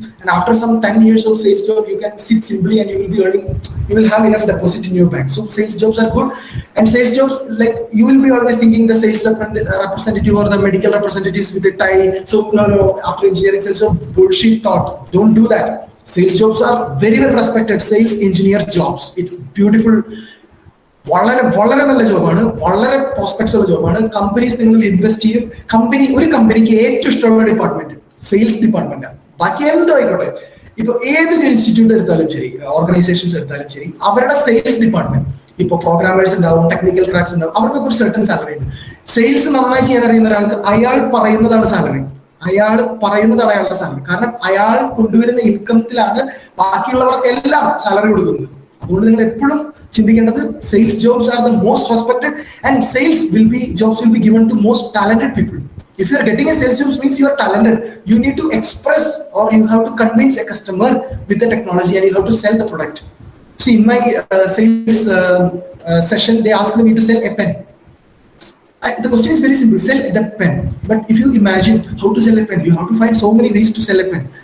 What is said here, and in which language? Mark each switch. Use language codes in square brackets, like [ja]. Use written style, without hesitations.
[en] And after some 10 years of sales job, you can sit simply and you will be earning, you will have enough deposit in your bank. So sales jobs are good. And sales jobs, like you will be always thinking the sales representative or the medical representatives with a tie. So no, after engineering sales job, bullshit thought. Don't do that. Sales jobs are very well respected. Sales engineer jobs. It's beautiful. [ml] വളരെ നല്ല ജോബാണ്, വളരെ prospects ഉള്ള ജോബാണ്. Companies നിങ്ങൾ invest ചെയ്യും. ഒരു കമ്പനിക്ക് ഏറ്റവും ഇഷ്ടമുള്ള ഡിപ്പാർട്ട്മെന്റ് സെയിൽസ് ഡിപ്പാർട്ട്മെന്റാണ്. ബാക്കി എന്തോ ആയിക്കോട്ടെ, ഇപ്പൊ ഏതൊരു ഇൻസ്റ്റിറ്റ്യൂട്ട് എടുത്താലും ശരി, ഓർഗനൈസേഷൻസ് എടുത്താലും ശരി, അവരുടെ സെയിൽസ് ഡിപ്പാർട്ട്മെന്റ്, ഇപ്പൊ പ്രോഗ്രാമേഴ്സ് ഉണ്ടാവും, ടെക്നിക്കൽ ക്രാക്സ് ഉണ്ടാവും, അവർക്കൊക്കെ ഒരു സർട്ടൻ സാലറി ഉണ്ട്. സെയിൽസ് നന്നായി ചെയ്യാൻ അറിയുന്ന ഒരാൾക്ക് അയാൾ പറയുന്നതാണ് സാലറി. അയാളുടെ സാലറി. കാരണം അയാൾ കൊണ്ടുവരുന്ന ഇൻകത്തിലാണ് ബാക്കിയുള്ളവർക്കെല്ലാം സാലറി കൊടുക്കുന്നത്. അതുകൊണ്ട് നിങ്ങൾ എപ്പോഴും ചിന്തിക്കേണ്ടത് [en] Sales jobs are the most respected and sales jobs will be given to most talented people. If you are getting a sales job, means you are talented. You need to express or you have to convince a customer with the technology and you have to sell the product. See, in my sales session, they asked me to sell a pen. The question is very simple, sell the pen. But if you imagine how to sell a pen, you have to find so many ways to sell a pen.